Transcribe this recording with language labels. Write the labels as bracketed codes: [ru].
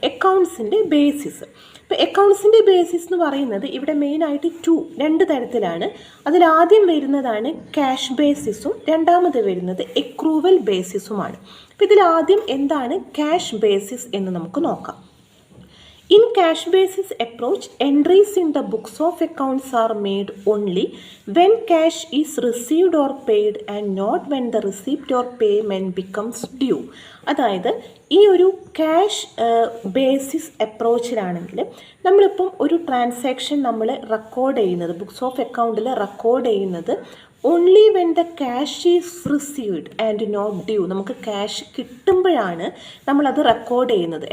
[ml] അക്കൗണ്ട്സിൻ്റെ basis. ഇപ്പോൾ അക്കൗണ്ട്സിൻ്റെ basis എന്ന് പറയുന്നത് ഇവിടെ മെയിനായിട്ട് 2 തരത്തിലാണ്. അതിലാദ്യം വരുന്നതാണ് ക്യാഷ് ബേസിസും രണ്ടാമത് വരുന്നത് എക്രൂവൽ ബേസിസുമാണ്. അപ്പോൾ ഇതിലാദ്യം എന്താണ് ക്യാഷ് ബേസിസ് എന്ന് നമുക്ക് നോക്കാം. [en] In cash basis approach, entries in the books of accounts are made only when cash is received or paid and not when the receipt or payment becomes due. [ml] അതായത് ഈ ഒരു ക്യാഷ് ബേസിസ് അപ്രോച്ചിലാണെങ്കിൽ നമ്മളിപ്പം ഒരു transaction നമ്മൾ record ചെയ്യുന്നത് books of അക്കൗണ്ടിൽ record ചെയ്യുന്നത് [en] Only when the cash is received and not due. [ml] നമുക്ക് ക്യാഷ് കിട്ടുമ്പോഴാണ് നമ്മളത് റെക്കോർഡ് ചെയ്യുന്നത്.